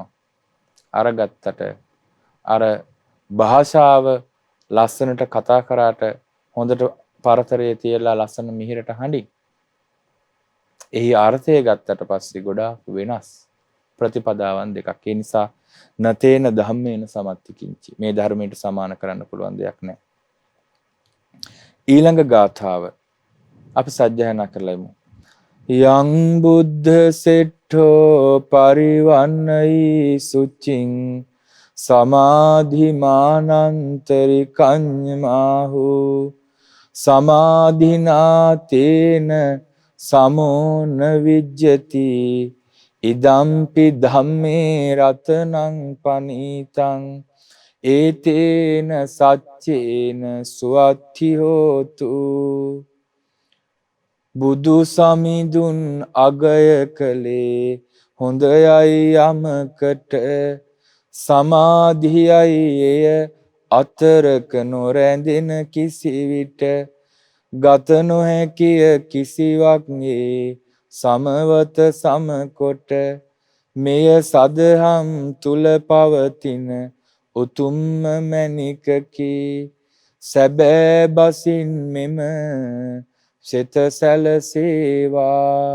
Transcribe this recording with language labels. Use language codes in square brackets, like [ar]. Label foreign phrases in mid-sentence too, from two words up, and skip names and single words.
[si] අරගත්තට අර භාෂාව ලස්සනට කතා කරාට හොඳට පරතරයේ තියලා ලස්සන මිහිරට හඬින් එහි අර්ථය ගත්තට පස්සේ ගොඩාක් වෙනස් ප්‍රතිපදාවන් දෙකක්. [pi] ඒ නිසා නතේන ධම්මේන සමත්තිකින්චි. [si] මේ ධර්මයට සමාන කරන්න පුළුවන් දෙයක් නැහැ. ඊළඟ ගාථාව අපි සජ්ජායනා කරලාමු. [pi] යං බුද්ධ සෙට්ඨෝ පරිවන්නයි සුචින් සමාධිමානන්තරි කඤ්ඤමාහු සමාධිනාතේන සමෝන විජ්ජති ඉදම්පි ධම්මේ රතනං පනීතං ඒතේන සච්චේන සුවත්ති හෝතු. [si] බුදු සමිඳුන් අගය කලේ හොඳයයි යමකට සමාධියයි එය අතරක නොරැඳෙන කිසිවිට ගත නොහැකිය කිසිවක් ඒ සමවත සමකොට මෙය සදහම් තුල පවතින උතුම්ම මැණිකකි සැබෑ බසින් මෙම සිත සැලසේවා.